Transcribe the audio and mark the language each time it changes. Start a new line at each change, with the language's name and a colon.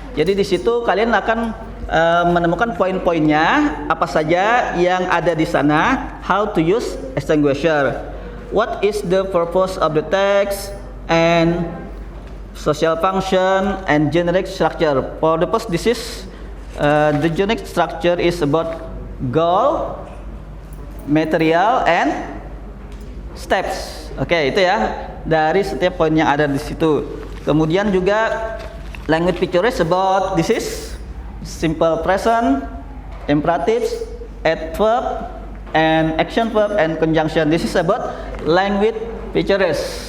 Indonesian: Jadi di situ kalian akan menemukan poin-poinnya apa saja yang ada di sana,
English: how to use extinguisher, what is the purpose of the text, and social function and generic structure. For the first, this is the generic structure is about goal, material, and steps.
Indonesian: Oke, itu ya dari setiap poin yang ada di situ. Kemudian juga
English: language feature is about this is simple present, imperatives, adverb, and action verb and conjunction. This is about language features.